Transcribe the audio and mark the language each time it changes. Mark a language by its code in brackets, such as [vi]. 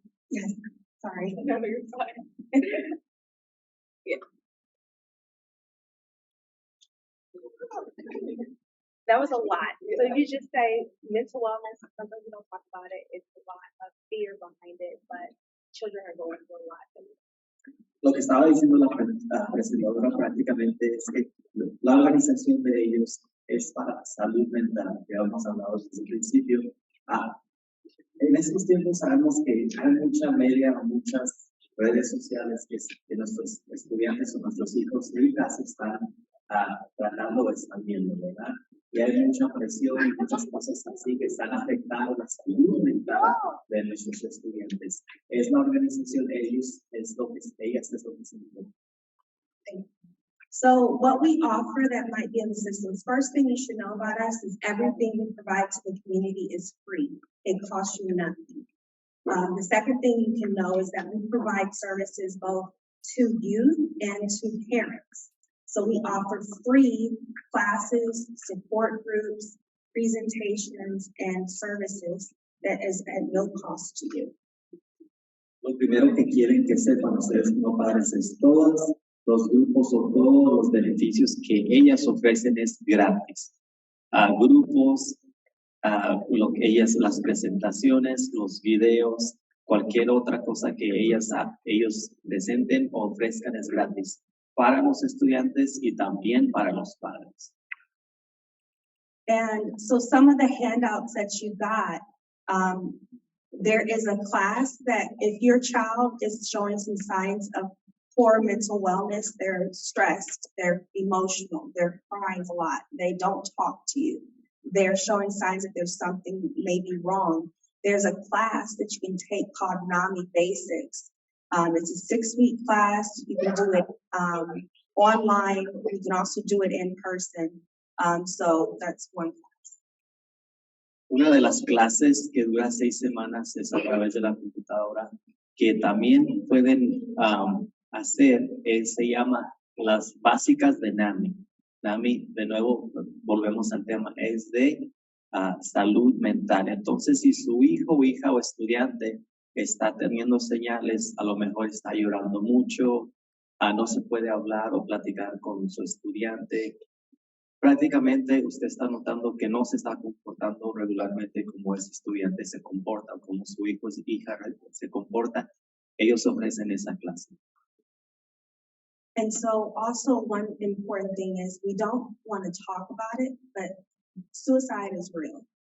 [en] Yes, sorry. No, you're fine. Yeah. That was a lot. So if you just say mental wellness, sometimes we don't talk about it. It's a lot of fear behind it, but children are going through a lot. [es] Lo que estaba diciendo la presentadora prácticamente es que la organización de ellos es para salud mental, que hemos hablado desde el principio. En estos tiempos sabemos que hay mucha media, muchas redes sociales que nuestros estudiantes o nuestros hijos e hijas están tratando o están viendo, ¿verdad? Y hay mucha presión y muchas cosas así que están afectando la salud mental de nuestros estudiantes. Es la organización de ellos, es lo que ellas es lo que se entiende. [en] So what we offer that might be in the systems, first thing you should know about us is everything we provide to the community is free. It costs you nothing. The second thing you can know is that we provide services both to youth and to parents. So we offer free classes, support groups, presentations, and services that is at no cost to you. [es] Lo primero que quieren que sepan ustedes como padres es todos los grupos o todos los beneficios que ellas ofrecen es gratis. Grupos, lo que las presentaciones, los videos, cualquier otra cosa que ellos presenten o ofrezcan es gratis para los estudiantes y también para los padres. [en] And so some of the handouts that you got, there is a class that if your child is showing some signs of poor mental wellness, they're stressed, they're emotional, they're crying a lot, they don't talk to you, they're showing signs that there's something maybe wrong. There's a class that you can take called NAMI Basics. It's a 6-week class. You can do it online. You can also do it in person. So that's one class. [es] Una de las clases que dura 6 semanas es a través de la computadora, que también pueden hacer, se llama las básicas de NAMI. NAMI, de nuevo, volvemos al tema, es de salud mental. Entonces, si su hijo o hija o estudiante está teniendo señales, a lo mejor está llorando mucho, no se puede hablar o platicar con su estudiante, prácticamente usted está notando que no se está comportando regularmente como ese estudiante se comporta, como su hijo o hija se comporta, ellos ofrecen esa clase. [en] And so also one important thing is we don't want to talk about it, but suicide is real.